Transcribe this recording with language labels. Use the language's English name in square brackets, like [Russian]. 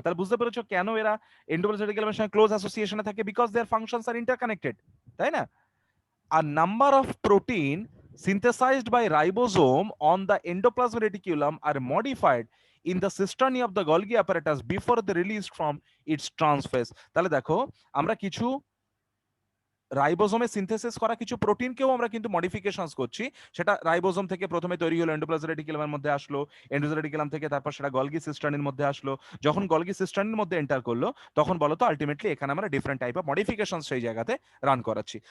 [Bangla] তাহলে বুঝতে পেরেছো কেন এরা এন্ডোপ্লাজমিক রেটিকুলামের সঙ্গে ক্লোজ অ্যাসোসিয়েশনে থাকে? [English] because their functions are interconnected, [Bangla] তাই না? [English] A number of protein synthesized by ribosome on the endoplasmic reticulum are modified in the cisternae of the Golgi apparatus before the release from its transphase. [Bangla] তাহলে দেখো, আমরা কিছু রাইবোজোমে synthesis করা কিছু প্রোটিনকেও আমরা কিন্তু মডিফিকেশনস করছি। সেটা রাইবোজোম থেকে প্রথমে তৈরি হলো, এন্ডোপ্লাজমিক রেটিকুলামের মধ্যে আসলো, এন্ডোপ্লাজমিক রেটিকুলাম থেকে তারপর সেটা গলগি সিস্টার্নির মধ্যে আসলো। যখন গলগি সিস্টার্নির মধ্যে এন্টার করলো, তখন বলতো আলটিমেটলি এখানে আমরা ডিফারেন্ট টাইপ অফ মডিফিকেশন সেই জায়গাতে রান করাচ্ছি।